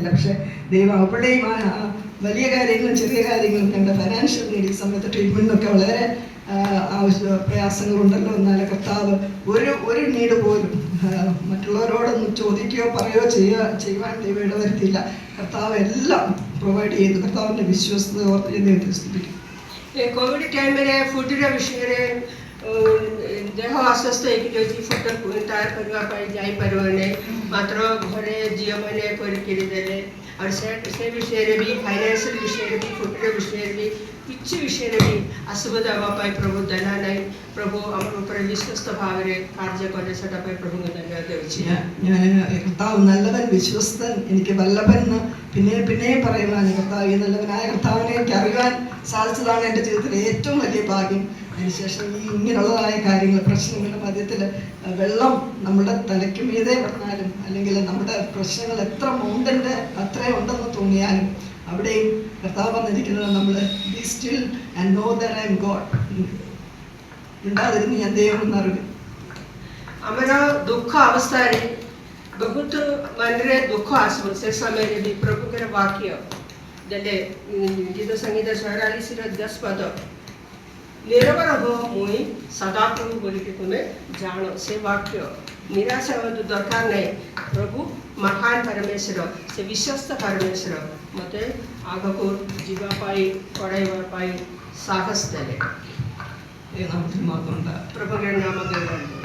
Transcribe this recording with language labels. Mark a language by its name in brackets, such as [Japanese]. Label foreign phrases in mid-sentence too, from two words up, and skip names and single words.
[Malayalam] പക്ഷേ ദൈവം അവിടെയും വലിയ കാര്യങ്ങളും ചെറിയ കാര്യങ്ങളും ഞങ്ങളുടെ [English] financial need, [Malayalam] ഈ സമയത്ത് ട്രീറ്റ്മെൻറ്റിനൊക്കെ വളരെ പ്രയാസങ്ങളുണ്ടല്ലോ, എന്നാലും കർത്താവ് ഒരു നീഡ് പോലും മറ്റുള്ളവരോടൊന്നും ചോദിക്കുകയോ പറയുകയോ ചെയ്യുവാൻ ദൈവം ഇടവരുത്തിയില്ല. കർത്താവ് എല്ലാം പ്രൊവൈഡ് ചെയ്തു. കർത്താവിൻ്റെ വിശ്വസ്തത ഓർത്ത് ദൈവത്തെ സ്തുതിക്കും. [Odia] କୋଭିଡ଼ ଟାଇମ୍ରେ ଫୁଡ଼୍ର ବିଷୟରେ ଦେହ ଅସୁସ୍ଥ ହେଇକି ରହିଛି, ଫୁଡ଼ ତୟାର କରିବା ପାଇଁ ଯାଇପାରିବନି, ମାତ୍ର ଘରେ ଝିଅମାନେ କରିକିରି ଦେଲେ। ଆଉ ସେ ବିଷୟରେ ବି, ଫାଇନାନ୍ସିଆଲ ବିଷୟରେ ବି, ଫୁଡ଼୍ର ବିଷୟରେ ବି, କିଛି ବିଷୟରେ ବି ଅସୁବିଧା ହେବା ପାଇଁ ପ୍ରଭୁ ଦେଲା ନାହିଁ। ପ୍ରଭୁ ଆମର ଉପରେ ବିଶ୍ୱସ୍ତ ଭାବରେ କାର୍ଯ୍ୟ କଲେ, ସେଟା ପାଇଁ ପ୍ରଭୁଙ୍କୁ ଧନ୍ୟବାଦ ଦେଉଛି. [Malayalam] ഞാൻ കർത്താവ് നല്ലവൻ, വിശ്വസ്തൻ, എനിക്ക് വല്ലഭൻ എന്ന് പിന്നെയും പറയുവാൻ, കർത്താവ് ഈ നല്ലവനായ കർത്താവിനെ എനിക്ക് അറിയുവാൻ സാധിച്ചതാണ് എൻ്റെ ജീവിതത്തിലെ ഏറ്റവും വലിയ ഭാഗ്യം. അതിനുശേഷം ഇങ്ങനെയുള്ളതായ കാര്യങ്ങൾ, പ്രശ്നങ്ങളുടെ മധ്യത്തിൽ വെള്ളം നമ്മുടെ തലയ്ക്ക് മീതെ വന്നാലും, അല്ലെങ്കിൽ നമ്മുടെ പ്രശ്നങ്ങൾ എത്ര മൗണ്ടൻ്റെ അത്രയും ഉണ്ടെന്ന് തോന്നിയാലും, അവിടെയും കർത്താവ് പറഞ്ഞിരിക്കുന്നത് നമ്മൾ [English] be still and know that I am God, [Malayalam] ഉണ്ടാതിരുന്ന് ഞാൻ ദൈവം എന്നറിയും. [Odia] ଆମର ଦୁଃଖ ଅବସ୍ଥାରେ ବହୁତ ମନରେ ଦୁଃଖ ଆସିବ, ସେ ସମୟରେ ବି ପ୍ରଭୁଙ୍କର ବାକ୍ୟ ଦେଲେ। ଗୀତ ସଂଗୀତ 44ର 10 ପଦ, ନିରବର ହୋ ମୁଇଁ ସଦାପ୍ରଭୁ ବୋଲିକି ତୁମେ ଜାଣ। ସେ ବାକ୍ୟ ନିରାଶ ହେବାକୁ ଦରକାର ନାହିଁ। ପ୍ରଭୁ ମହାନ ପରମେଶ୍ୱର, ସେ ବିଶ୍ୱସ୍ତ ପରମେଶ୍ୱର ମୋତେ ଆଗକୁ ଯିବା ପାଇଁ, ପଢ଼ାଇବା ପାଇଁ ସାହସ ଦେଲେ। [Malayalam] നാമത്തിൽ മാത്രം [Odia] ପ୍ରଭୁଙ୍କର ନାମ ଦେଲେ।